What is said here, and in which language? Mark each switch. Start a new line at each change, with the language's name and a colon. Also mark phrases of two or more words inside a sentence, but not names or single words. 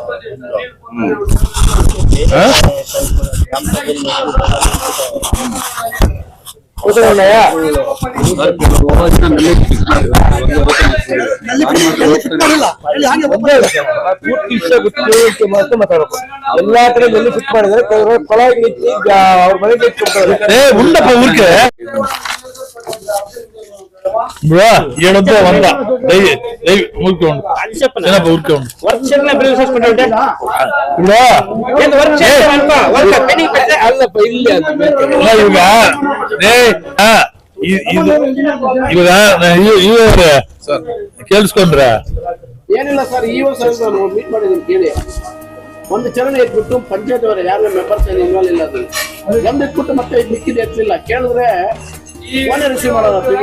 Kannada: ಪೂರ್ತಿ ವಿಷಯ ಗೊತ್ತು ಮಾತಾಡಬೇಕು ಎಲ್ಲಾ ಕಡೆ ನಲ್ಲಿ ಫಿಟ್ ಮಾಡಿದ್ರೆ ಕೊಳಗೆ ಅವ್ರ ಮನೆಗೆ ಉಂಡಪ್ಪ ಊರಿಗೆ
Telugu: ఏడొద్దు వంద ఊరుకోండి ఊరుకోండి
Kannada: ಇವಾಗ ಕೇಳಿಸ್ಕೊಂಡ್ರ ಏನಿಲ್ಲ ಸರ್ ಈ ವರ್ಷ ಮೀಟ್ ಮಾಡಿದ್ದೀನಿ ಕೇಳಿ ಒಂದು ಚಲನೆ ಇಟ್ಬಿಟ್ಟು ಪಂಚಾಯತ್ ಅವರ ಯಾರು ಮೆಂಬರ್ಸ್ ಏನು ಇನ್ವಾಲ್ವ್ ಇಲ್ಲ ಅದು ಒಂದು ಇಟ್ಬಿಟ್ಟು ಮತ್ತೆ ಮಿಕ್ಕಿದ ಎತ್ತಿಲ್ಲ ಕೇಳಿದ್ರೆ ರಿಸೀವ್ ಮಾಡೋಣ